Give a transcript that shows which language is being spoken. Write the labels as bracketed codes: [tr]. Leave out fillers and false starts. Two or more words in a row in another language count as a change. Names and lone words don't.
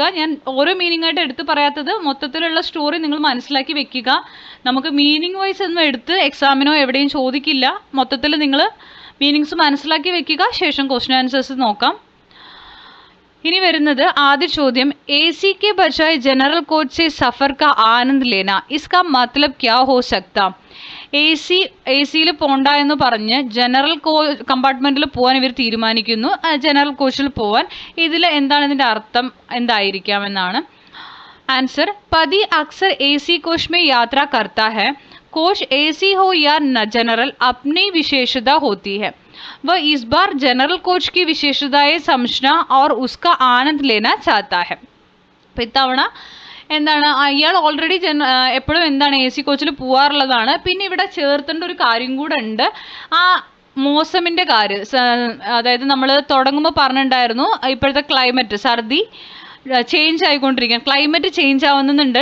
[ml] ഞാൻ ഓരോ മീനിങ് ആയിട്ട് എടുത്ത് പറയാത്തത്, മൊത്തത്തിലുള്ള സ്റ്റോറി നിങ്ങൾ മനസ്സിലാക്കി വെക്കുക. നമുക്ക് [en] meaning wise [ml] ഒന്നും എടുത്ത് എക്സാമിനോ എവിടെയും ചോദിക്കില്ല. മൊത്തത്തിൽ നിങ്ങൾ മീനിങ്സ് മനസ്സിലാക്കി വെക്കുക, ശേഷം [en] question answers [ml] നോക്കാം. ഇനി വരുന്നത് ആദ്യ ചോദ്യം, [hi] AC के बजाय जनरल कोच से सफर का आनंद लेना, इसका मतलब क्या हो सकता? [ml] AC-യിൽ പോണ്ട എന്ന് പറഞ്ഞ് [en] general compartment [ml] പോകാൻ ഇവർ തീരുമാനിക്കുന്നു, [en] general coach [ml] പോവാൻ. ഇതിൽ എന്താണ് ഇതിന്റെ അർത്ഥം, എന്തായിരിക്കാമെന്നാണ് ആൻസർ. [hi] पति अक्सर AC कोच में यात्रा करता है. कोच AC हो या जनरल, अपनी विशेषता होती है. वह इस बार जनरल कोच की विशेषताएं समझना और उसका आनंद लेना चाहता है. [ml] അപ്പം ഇത്തവണ എന്താണ്, ഇയാൾ ഓൾറെഡി എപ്പോഴും എന്താണ് [en] AC coach [ml] പോവാറുള്ളതാണ്. പിന്നെ ഇവിടെ ചേർത്തേണ്ട ഒരു കാര്യം കൂടെ ഉണ്ട്, ആ മോസമിൻ്റെ കാര്യം. അതായത് നമ്മൾ തുടങ്ങുമ്പോൾ പറഞ്ഞിട്ടുണ്ടായിരുന്നു ഇപ്പോഴത്തെ ക്ലൈമറ്റ്, സർദി ചേഞ്ച് ആയിക്കൊണ്ടിരിക്കുകയാണ്, [en] climate change [ml] ആവുന്നുണ്ട്.